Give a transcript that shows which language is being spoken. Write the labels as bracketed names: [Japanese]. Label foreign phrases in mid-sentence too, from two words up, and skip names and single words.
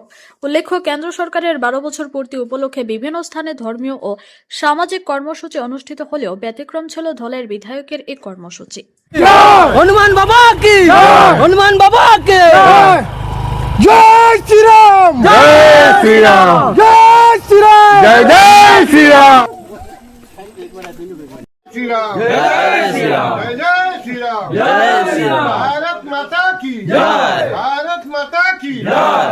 [Bangla] উল্লেখ্য, কেন্দ্র সরকারের 12 বছর পূর্তি উপলক্ষে বিভিন্ন স্থানে ধর্মীয় ও সামাজিক কর্মসূচি অনুষ্ঠিত হলেও ব্যতিক্রম ছিল ধলাইয়ের বিধায়কের এই কর্মসূচি। [Hindi] हनुमान बाबा की हनुमान बाबा के जय श्रीराम जय श्रीराम जय श्रीराम जय जय श्रीराम श्रीराम जय श्री राम जय श्री राम जय श्री राम भारत माता की जय भारत माता की जय।